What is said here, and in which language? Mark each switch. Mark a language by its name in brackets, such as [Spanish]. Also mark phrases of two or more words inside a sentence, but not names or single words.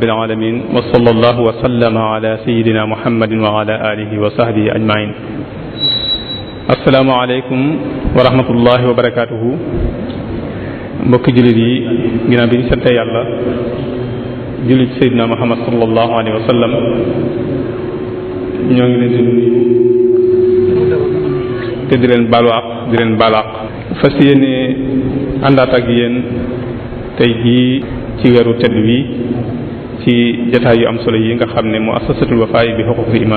[Arabic] العالمين وصلى الله وسلم على سيدنا محمد وعلى آله وصحبه أجمعين السلام عليكم ورحمة الله وبركاته [Wolof] mbokki jullit yi ginnaaw bi ñu sante yàlla jullit Seydina Muhammad [Arabic] صلى الله عليه وسلم [Wolof] ñoo ngi leen di nuyu te di leen baalu àq di leen baal àq fas yéene àndaat ak yéen tey jii ci weeru tedd wi ci jataay yu am solo yi nga xam ne muassasatul Wafa bi [Arabic] حقوق الإيمان